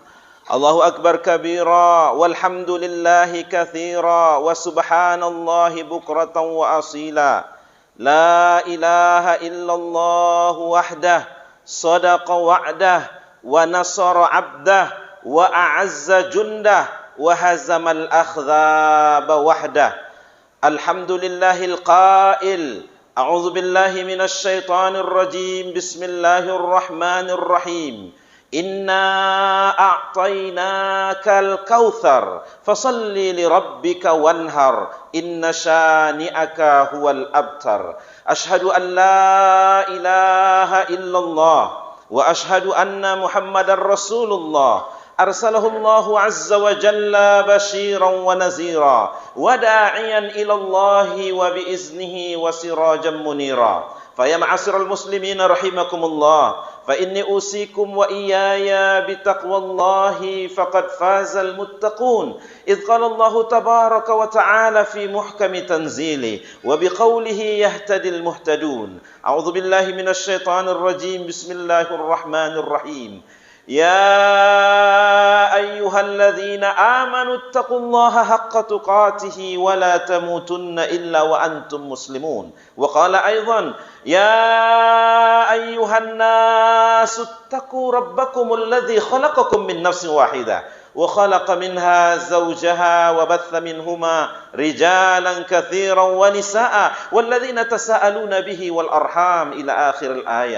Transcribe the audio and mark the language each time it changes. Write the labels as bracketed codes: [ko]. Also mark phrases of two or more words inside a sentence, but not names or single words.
[ar] الله أكبر كبيرا، والحمد لله كثيرا، وسبحان الله بكرة وأصيلا. لا إله إلا الله وحده، صدق وعده، ونصر عبده، وأعز جنده، وهزم الأحزاب وحده. الحمد لله القائل، أعوذ بالله من الشيطان الرجيم، بسم الله الرحمن الرحيم. إنا أعطيناك الكوثر، فصل لربك وانحر، إن شانئك هو الأبتر. أشهد أن لا إله إلا الله وأشهد أن محمدا رسول الله. أرسله الله عز وجل بشيرا ونذيرا وداعيا إلى الله بإذنه وسراجا منيرا. فيا معشر المسلمين رحمكم الله, فإني أوصيكم وإياي بتقوى الله فقد فاز المتقون. إذ قال الله تبارك وتعالى في محكم تنزيله وبقوله يهتدي المهتدون. أعوذ بالله من الشيطان الرجيم. بسم الله الرحمن الرحيم. يا أيها الذين آمنوا اتقوا الله حق تقاته ولا تموتن إلا وأنتم مسلمون. وقال أيضا يا أيها الناس اتقوا ربكم الذي خلقكم من نفس واحدة وخلق منها زوجها وبث منهما رجالا كثيرا ونساء والذين تساءلون به والأرحام إلى آخر الآية.